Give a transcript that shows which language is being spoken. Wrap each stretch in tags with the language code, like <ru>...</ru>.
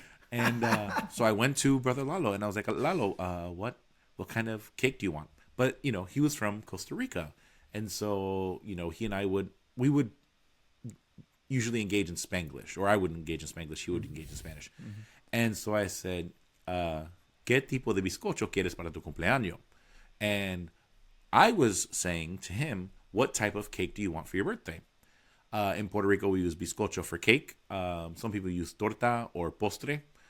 <en>And so I went to Brother Lalo, and I was like, Lalo, what kind of cake do you want? But, he was from Costa Rica. And so, he and I would usually engage in Spanglish, or I would engage in Spanglish. He would engage in Spanish. Mm-hmm. And so I said,</en> <es>¿Qué tipo de bizcocho quieres para tu cumpleaños?</es> <en>And I was saying to him, what type of cake do you want for your birthday? In Puerto Rico, we use bizcocho for cake. Some people use torta or postre.</en>